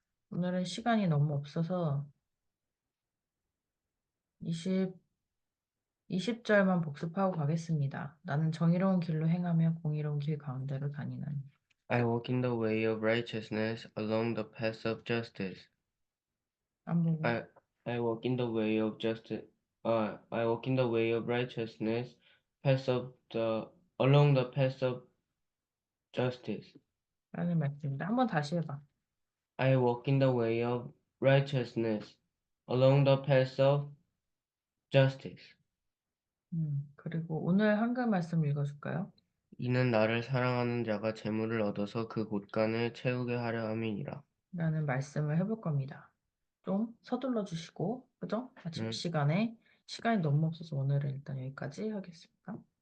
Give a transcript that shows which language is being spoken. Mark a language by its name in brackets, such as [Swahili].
[Korean] 오늘은 시간이 너무 없어서 20절만 복습하고 가겠습니다. 나는 정의로운 길로 행하며 공의로운 길 가운데로 다니는. [English] I walk in the way of righteousness along the path of justice. [Korean] 안 보고. [English] I I walk in the way of justice. I walk in the way of righteousness, path of the along the path of justice. [Korean] 라는 말씀입니다. 한번 다시 해봐. [English] I walk in the way of righteousness, along the path of justice. [Korean] 그리고 오늘 한글 말씀 읽어줄까요? 이는 나를 사랑하는 자가 재물을 얻어서 그 곳간을 채우게 하려 함이니라. 라는 말씀을 해볼 겁니다. 좀 서둘러 주시고, 그죠? 아침 음, 시간에 시간이 너무 없어서 오늘은 일단 여기까지 하겠습니다.